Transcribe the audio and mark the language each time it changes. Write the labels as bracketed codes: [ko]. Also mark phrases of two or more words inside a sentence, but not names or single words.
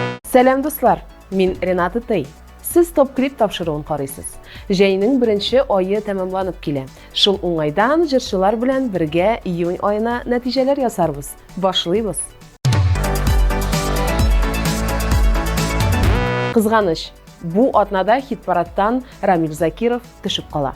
[tt] Сәлем дуслар, мин Ренат Тай. Сіз топ-клип тапшыруын карыйсыз. Җәйнең беренче айы тәмамланып килә. Шул уңайдан җырчылар белән бергә июнь аена нәтиҗәләр ясарбыз. Башлыйбыз. Кызганыч, бу атнада хит-парадтан Рамил Закиров төшеп кала.